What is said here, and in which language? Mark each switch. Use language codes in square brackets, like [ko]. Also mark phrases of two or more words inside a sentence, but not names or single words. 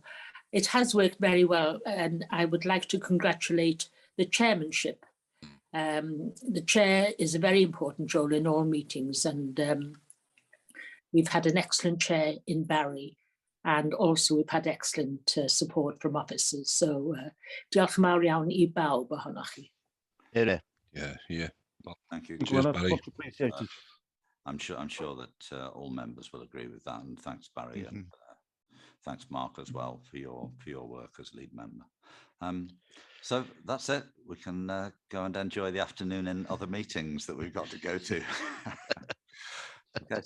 [en] It has worked very well, and I would like to congratulate the chairmanship. The chair is a very important role in all meetings, and we've had an excellent chair in Barry. And also we've had excellent support from officers. [cy] So diolch yn fawr iawn I bawb ohonoch chi. [en] Yeah. Well, thank you. Cheers, Barry. Much appreciated. I'm sure that all members will agree with that, and thanks, Barry, and thanks, Mark, as well for your work as lead member. So that's it. We can go and enjoy the afternoon in other meetings that we've got to go to.